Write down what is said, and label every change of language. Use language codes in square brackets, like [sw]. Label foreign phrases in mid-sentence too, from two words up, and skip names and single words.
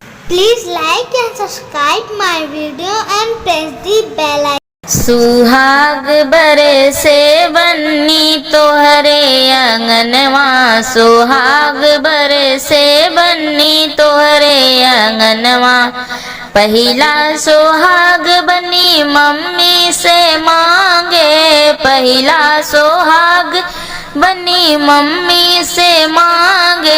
[en] Please like and subscribe my video and press the bell icon. [bho] सुहाग बरसे बन्नी तोहरे अंगनवा, सुहाग बरसे बन्नी तोहरे अंगनवा। पहिला सुहाग बनी मम्मी से मांगे, पहिला सुहाग बनी मम्मी से मांगे।